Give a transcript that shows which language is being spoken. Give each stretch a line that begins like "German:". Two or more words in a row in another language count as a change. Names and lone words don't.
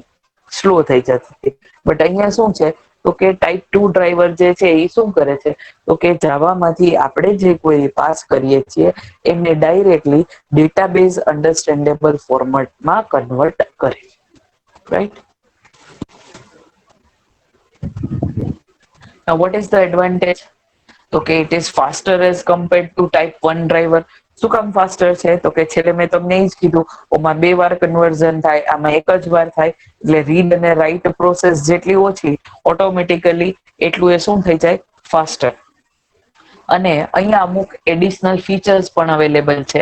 Gujarati: સ્લો થઈ જતી હતી. બટ અહીંયા શું છે તો કે
English: type 2 driver
Gujarati: જે છે એ શું કરે છે? તો કે જાવામાંથી આપણે જે કોઈ પાસ કરીએ છીએ એમને ડાયરેક્ટલી
English: database understandable
Gujarati: ફોર્મેટમાં કન્વર્ટ કરે. રાઈટ.
English: Now what is the advantage?
Gujarati: તો કે
English: it is faster as compared to type 1 driver.
Gujarati: શું કામ ફાસ્ટર છે? તો કે છેલ્લે મેં તમને એ જ કીધું, ઓમાં 2 વાર કન્વર્ઝન થાય, આમાં એક જ વાર થાય. એટલે રીડ અને રાઈટ પ્રોસેસ જેટલી ઓછી ઓટોમેટિકલી એટલું એ શું થઈ જાય? ફાસ્ટર. અને અહીંયા અમુક
English: additional features
Gujarati: પણ અવેલેબલ છે.